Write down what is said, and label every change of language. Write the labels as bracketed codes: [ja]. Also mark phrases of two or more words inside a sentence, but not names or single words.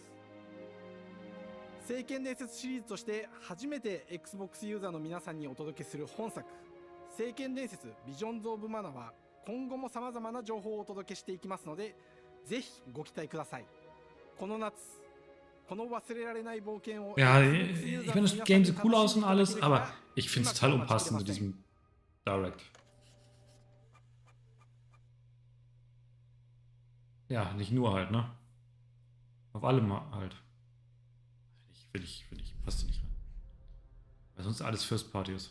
[ja] 聖剣伝説シリーズとして初めて Xbox ユーザーの皆さんにお届けする本作、聖剣伝説ビジョンズ・オブ・マナは今後も様々な情報をお届けしていきますので、ぜひご期待ください。この夏、この忘れられない冒険を [de] Ja, ich finde, das Game sieht cool aus und alles, aber ich finde es total unpassend mit diesem Direct. Ja, nicht nur halt, ne? Auf allem halt. Finde ich, passt nicht rein. Weil sonst alles [en] First Party [de] ist.